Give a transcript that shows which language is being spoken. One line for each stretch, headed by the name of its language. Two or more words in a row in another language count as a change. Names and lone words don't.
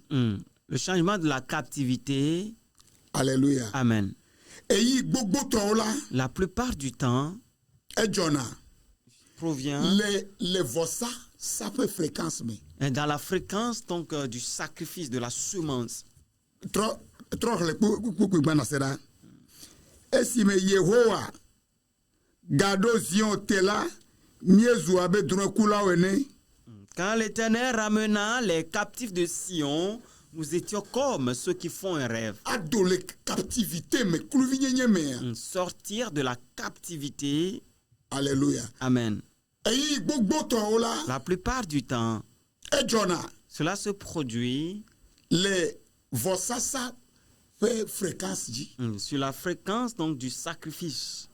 French: Le changement de la captivité. Alléluia. Amen. La plupart du temps provient dans la fréquence donc du sacrifice de la semence.
Ewe: Esime Yehowa gado zion tela miezu abe dronkula wene.
French: Quand l'Éternel ramena les captifs de Sion, nous étions comme ceux qui font un rêve. Sortir de la captivité. Alléluia. Amen. La plupart du temps, cela se produit sur la fréquence donc du sacrifice.